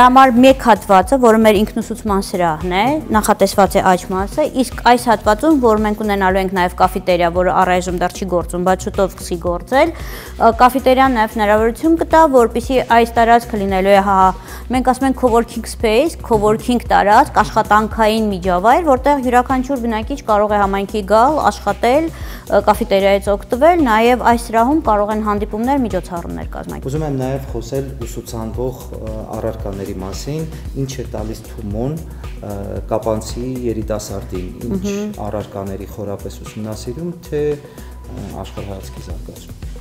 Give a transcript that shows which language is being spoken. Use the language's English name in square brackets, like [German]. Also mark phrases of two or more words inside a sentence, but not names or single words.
[Armenian] համար մեկ հատվածը, որը մեր ինքնուսուցման սրահն է, նախատեսված է աջ մասը, իսկ այս հատվածում, որ մենք ունենալու ենք նաև կաֆետերիա, որը առայժմ դեռ չի գործում, բայց շուտով սկսի գործել, կաֆետերիան նաև հնարավորություն կտա, որպեսզի այս տարածքը լինելու է, մենք ասում ենք [English] coworking space, [Armenian] coworking տարածք, աշխատանքային միջավայր, որտեղ յուրաքանչյուր բնակիչ կարող է համայնքի գալ, աշխատել, կաֆետերիայից օգտվել, նաև այս սրահում կարող են հանդիպումներ, միջոցառումներ կազմակերպել։ Ուզում եմ նաև խոսել ուսուցանվող առարկաների մասին, ինչ է տալիս Թումոն կապանցի երիտասարդին, ինչ առարկաների խորապես ուսումնասիրում, թե աշխարհայացքի զարգացում։